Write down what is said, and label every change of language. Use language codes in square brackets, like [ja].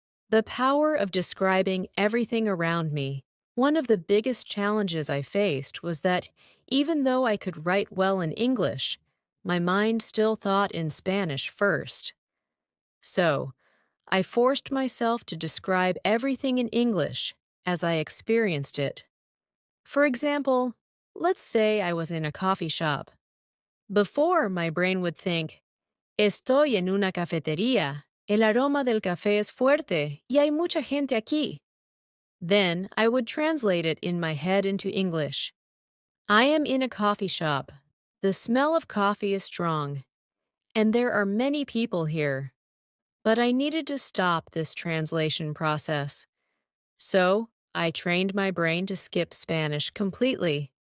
[en] The power of describing everything around me. One of the biggest challenges I faced was that even though I could write well in English, my mind still thought in Spanish first. So, I forced myself to describe everything in English as I experienced it. For example, let's say I was in a coffee shop. [es] Before, my brain would think, "Estoy en una cafetería. El aroma del café es fuerte y hay mucha gente aquí." [en] Then I would translate it in my head into English. "I am in a coffee shop. The smell of coffee is strong, and there are many people here." But I needed to stop this translation process. So I trained my brain to skip Spanish completely.